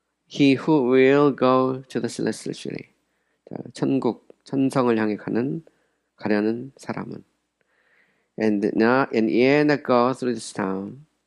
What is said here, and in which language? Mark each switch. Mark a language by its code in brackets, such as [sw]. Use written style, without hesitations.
[en] He who will go to the celestial city. [ko] 천성을 향해 가려는 사람은. [en] And yet go through this town.